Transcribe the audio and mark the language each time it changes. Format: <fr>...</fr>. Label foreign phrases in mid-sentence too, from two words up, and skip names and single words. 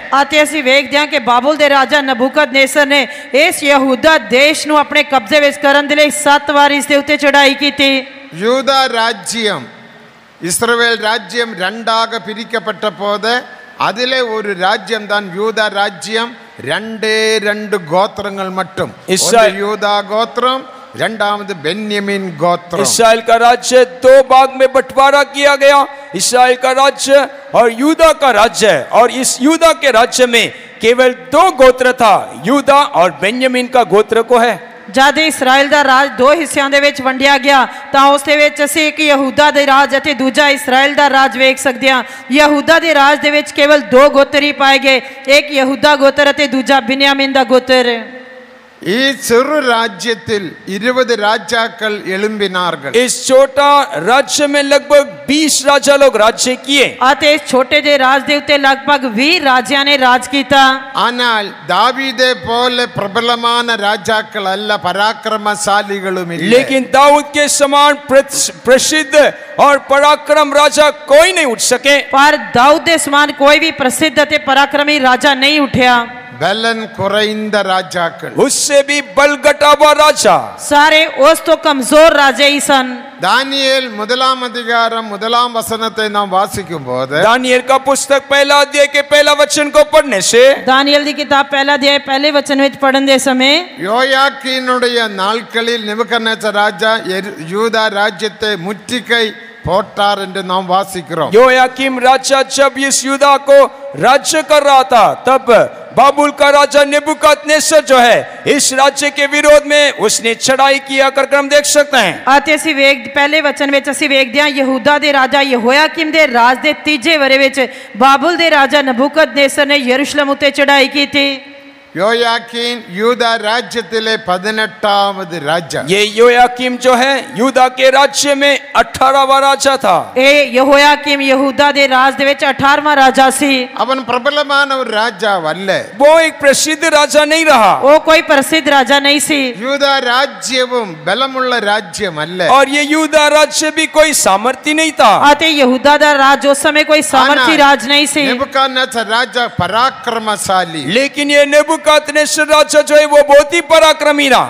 <pa>ਅਤੇ ਅਸੀਂ ਵੇਖਦੇ ਹਾਂ ਕਿ ਬਾਬੁਲ ਦੇ ਰਾਜਾ ਨਬੂਕਦਨੇਸਰ ਨੇ ਇਸ ਯਹੂਦਾ ਦੇਸ਼ ਨੂੰ ਆਪਣੇ ਕਬਜ਼ੇ ਵਿੱਚ ਕਰਨ ਦੇ ਲਈ 7 ਵਾਰ ਇਸ ਦੇ ਉੱਤੇ ਚੜਾਈ ਕੀਤੀ।</pa> <ta>யூதா ராஜ்யம் இஸ்ரவேல் ராஜ்யம் ரெண்டாக பிரிக்கப்பட்ட போது அதிலே ஒரு ராஜ்யம் தான் யூதா ராஜ்யம்। 2 கோத்திரங்கள் மட்டும், யூதா கோத்திரம், இரண்டாவது बेन्यामीन गोत्र।</ta> <hi>इस्राएल का राज्य 2 भाग में बंटवारा किया गया, इस्राएल का राज्य और यूदा का राज्य। और इस यूदा के राज्य में केवल 2 गोत्र था, यूदा और बेन्यामीन का गोत्र को है।</hi> <pa>ਜਦ ਇਸਰਾਇਲ ਦਾ ਰਾਜ 2 ਹਿੱਸਿਆਂ ਦੇ ਵਿੱਚ ਵੰਡਿਆ ਗਿਆ ਤਾਂ ਉਸ ਦੇ ਵਿੱਚ ਅਸੀਂ ਇੱਕ ਯਹੂਦਾ ਦੇ ਰਾਜ ਅਤੇ ਦੂਜਾ ਇਸਰਾਇਲ ਦਾ ਰਾਜ ਵੇਖ ਸਕਦੇ ਹਾਂ। ਯਹੂਦਾ ਦੇ ਰਾਜ ਦੇ ਵਿੱਚ ਕੇਵਲ 2 ਗੋਤਰ ਹੀ ਪਾਏ ਗਏ, ਇੱਕ ਯਹੂਦਾ ਗੋਤਰ ਅਤੇ ਦੂਜਾ ਬਿਨयामीन ਦਾ ਗੋਤਰ।</pa> <ta>சிறு ராஜ்யத்தில் 20 ராஜாக்கள் எழும்பினார்கள்।</ta> <hi>इस छोटा राज्य में लगभग 20 राजा लोग राज्य किए।</hi> <pa>ਅਤੇ ਇਸ ਛੋਟੇ ਜਿਹੇ ਰਾਜ ਦੇ ਉੱਤੇ ਲਗਭਗ 20 ਰਾਜਿਆਂ ਨੇ ਰਾਜ ਕੀਤਾ।</pa> <ta>ஆனால் தாவீதை போல பிரபலமான ராஜாக்கள் அல்ல, பராக்கிரமசாலிகளும் இல்லை।</ta> <hi>लेकिन दाऊद के समान प्रसिद्ध और पराक्रम राजा कोई नहीं उठ सके।</hi> <pa>ਪਰ ਦਾਊਦ ਦੇ ਸਮਾਨ ਕੋਈ ਵੀ ਪ੍ਰਸਿੱਧ ਅਤੇ ਪਰਾਕਰਮੀ ਰਾਜਾ ਨਹੀਂ ਉੱਠਿਆ।</pa> <ta>பலன் குறைந்த ராஜாக்கள்,</ta> <hi>उससे भी बल घटा हुआ राजा,</hi> <pa>ਸਾਰੇ ਉਸ ਤੋਂ ਕਮਜ਼ੋਰ ਰਾਜੇ ਹੀ ਸਨ।</pa> <ta>தானியேல் 1 அதிகாரம் 1 வசனத்தை நாம் வாசிக்கும் போது,</ta> <hi>दानियल का पुस्तक 1 अध्याय के 1 वचन को पढ़ने से,</hi> <pa>दानियल ਦੀ ਕਿਤਾਬ ਪਹਿਲਾ ਅਧਿਆਇ ਪਹਿਲੇ ਵਚਨ ਵਿੱਚ ਪੜਨ ਦੇ ਸਮੇਂ,</pa> <ta>யோயாக்கீனுடைய நாட்களில் नेबुकद्नेச்சர் ராஜா யூதா ராஜ்யத்தை முற்றுகை போட்டார் என்று நாம் வாசிக்கிறோம்।</ta> <hi>योयाकीम राजा जब इस यूदा को राज्य कर रहा था, तब बाबुल का राजा नेबुकदनेस्सर जो है इस राज्य के विरोध में उसने चढ़ाई किया कर हम देख सकते हैं।</hi> <pa>ਅਤੇ ਅਸੀਂ ਪਹਿਲੇ ਵਚਨ ਵਿੱਚ ਅਸੀਂ ਵੇਖਦੇ ਹਾਂ ਯਹੂਦਾ ਦੇ ਰਾਜਾ ਯਹੋਇਆਕੀਮ ਦੇ ਰਾਜ ਦੇ 3 ਵਰੇ ਵਿੱਚ ਬਾਬੁਲ ਦੇ ਰਾਜਾ ਨਬੂਕਦਨੇਸਰ ਨੇ ਯਰੂਸ਼ਲਮ ਉੱਤੇ ਚੜਾਈ ਕੀਤੀ।</pa> <ta>யோயாக்கீன் யூதா ராஜ்யத்திலே 18வது ராஜா.</ta> <hi>ये योयाकीम जो है यूदा के राज्य में 18वां राजा था।</hi> <pa>ਇਹ ਯਹੋਯਾਕੀਮ ਯਹੂਦਾ ਦੇ ਰਾਜ ਦੇ ਵਿੱਚ 18ਵਾਂ ਰਾਜਾ ਸੀ।</pa> <ta>அவன் பிரபலமான ஒரு ராஜாவல்ல.</ta> <hi>वो एक प्रसिद्ध राजा नहीं रहा</hi> <pa>ਉਹ ਕੋਈ ਪ੍ਰਸਿੱਧ ਰਾਜਾ ਨਹੀਂ ਸੀ।</pa> <ta>யூதா ராஜ்யமும் பலமுள்ள ராஜ்யம் அல்ல.</ta> <hi>और ये यूदा राज्य भी कोई सामर्थ्य नहीं था।</hi> <pa>ਅਤੇ ਯਹੂਦਾ ਦਾ ਰਾਜ ਉਸ ਸਮੇਂ ਕੋਈ ਸਾਮਰਥੀ ਰਾਜ ਨਹੀਂ ਸੀ।</pa> <hi>नेबुकदनेस्सर राजा पराक्रमशाली. लेकिन ये नेबुकदनेस्सर राजा जो है वो बहुत ही पराक्रमी रहा।</hi>